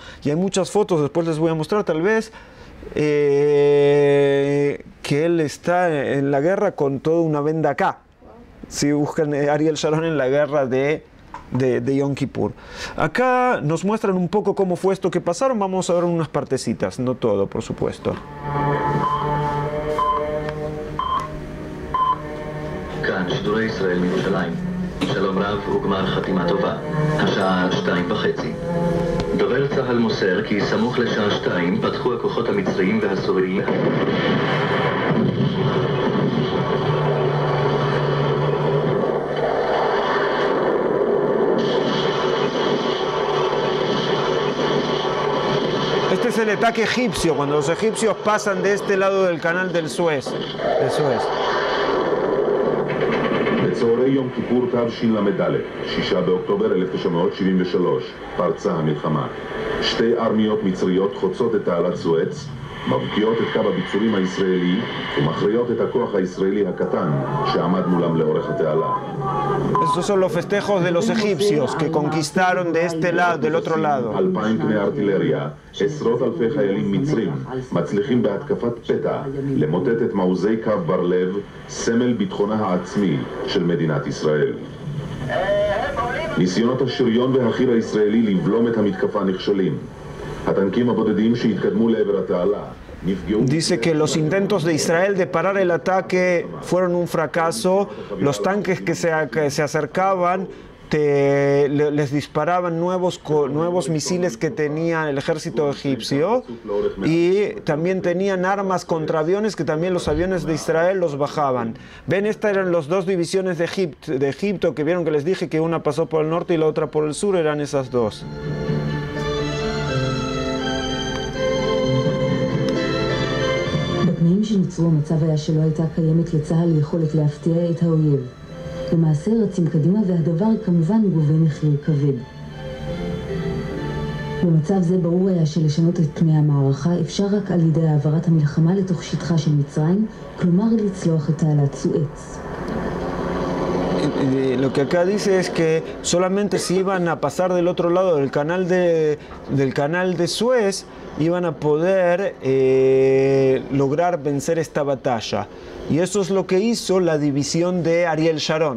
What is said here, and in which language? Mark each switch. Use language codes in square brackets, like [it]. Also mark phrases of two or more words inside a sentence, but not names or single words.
[es] Y hay muchas fotos, después les voy a mostrar tal vez, que él está en la guerra con toda una venda acá. Si buscan Ariel Sharon en la guerra de Yom Kippur. Acá nos muestran un poco cómo fue esto que pasaron. Vamos a ver unas partecitas, no todo, por supuesto. [he] כאן שידורי ישראל מירושלים. שלום רב וגמר חתימה טובה. השעה 2:30. דובר צה"ל מוסר כי סמוך לשעה 2 פתחו הכוחות המצריים והסוריים. [es] Este es el ataque egipcio, cuando los egipcios pasan de este lado del canal del Suez. [he] בצהרי יום כיפור תשל"ד, 6 באוקטובר 1973, פרצה המלחמה. 2 ארמיות מצריות חוצות את תעלת סואץ, מבקיעות את קו הביצורים הישראלי ומכריעות את הכוח הישראלי הקטן שעמד מולם לאורך התעלה. [es] Estos son los festejos de los egipcios que conquistaron de este lado, del otro lado. [he] 2,000 כלי ארטילריה, עשרות אלפי חיילים מצרים, מצליחים בהתקפת פתע למוטט את מעוזי קו בר לב, סמל ביטחונה העצמי של מדינת ישראל. ניסיונות השריון והחי"ר הישראלי לבלום את המתקפה נכשלים. הטנקים הבודדים שהתקדמו לעבר התעלה [es] Dice que los intentos de Israel de parar el ataque fueron un fracaso. Los tanques que se acercaban les disparaban nuevos misiles que tenía el ejército egipcio, y también tenían armas contra aviones que también los aviones de Israel los bajaban. Ven, estas eran las dos divisiones de Egipto que vieron que les dije que una pasó por el norte y la otra por el sur, eran esas dos. [he] בתנאים שנוצרו המצב היה שלא הייתה קיימת לצה"ל יכולת להפתיע את האויב. למעשה רצים קדימה והדבר כמובן גובה מחיר כבד. במצב זה ברור היה שלשנות את פני המערכה אפשר רק על ידי העברת המלחמה לתוך שטחה של מצרים, כלומר לצלוח את תעלת סואץ. [es] Lo que acá dice es que solamente si iban a pasar del otro lado del canal de Suez, iban a poder lograr vencer esta batalla. Y eso es lo que hizo la división de Ariel Sharon.